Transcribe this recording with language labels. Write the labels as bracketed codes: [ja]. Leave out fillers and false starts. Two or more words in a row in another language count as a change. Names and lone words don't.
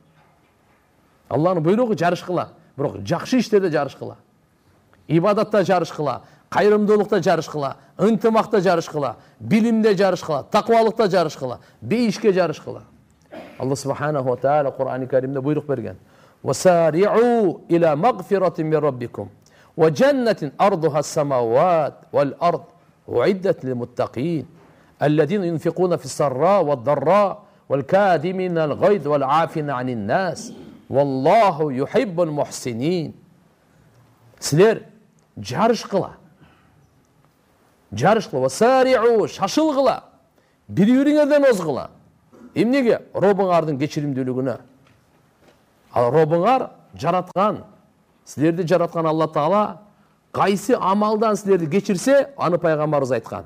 [ky] Алланын буйругу жарыш кыла, бирок жакшы иштерде жарыш кыла. Ибадатта жарыш кыла, кайрымдуулукта жарыш кыла, ынтымакта жарыш кыла, билимде жарыш кыла, таквалыкта жарыш кыла, бейишке жарыш кыла. [ar] الله سبحانه وتعالى [ky] Кур'ани Каримде буйрук берген. [ar] وَسَارِعُوا إِلَى مَغْفِرَةٍ مِّن رَبِّكُمْ وَجَنَّةٍ أَرْضُهَا السَّمَاوَاتُ وَالْأَرْضُ أُعِدَّتْ لِلْمُتَّقِينَ الَّذِينَ يُنْفِقُونَ فِي السَّرَّاءِ وَالضَّرَّاءِ وَالْكَاظِمِينَ الْغَيْظَ وَالْعَافِينَ عَنِ النَّاسِ وَاللَّهُ يُحِبُّ الْمُحْسِنِينَ. [ky] Силер жарыш кыла. Жарыш кыла. وَسَارِعُوا шашыл кыла. Бири-бириңерден озгыла. Эмнеге? Робуңардын кечиримдүүлүгүнө. Ал Робуңар жараткан, силерди жараткан Алла Таала кайсы амалдан силерди кечирсе, аны пайгамбарыбыз айткан.